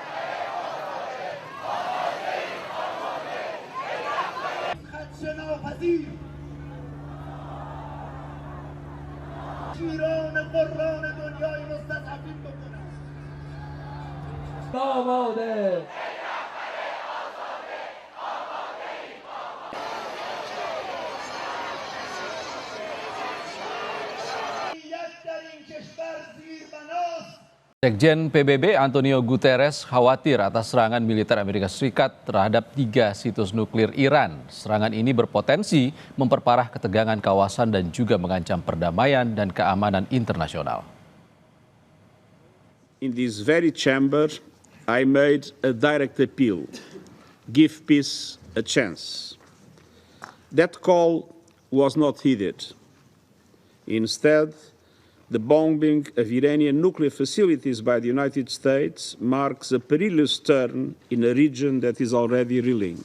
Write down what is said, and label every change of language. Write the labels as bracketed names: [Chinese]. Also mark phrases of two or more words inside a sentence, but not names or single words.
[Persian] شیران قرآن دنیای مستضعفین بکنه. آماده. [Indonesian] Sekjen PBB Antonio Guterres khawatir atas serangan militer Amerika Serikat terhadap 3 situs nuklir Iran. Serangan ini berpotensi memperparah ketegangan kawasan dan juga mengancam perdamaian dan keamanan internasional. [English] In this very chamber, I made a direct appeal. Give peace a chance. That call was not heeded. Instead, the bombing of Iranian nuclear facilities by the United States marks a perilous turn in a region that is already reeling.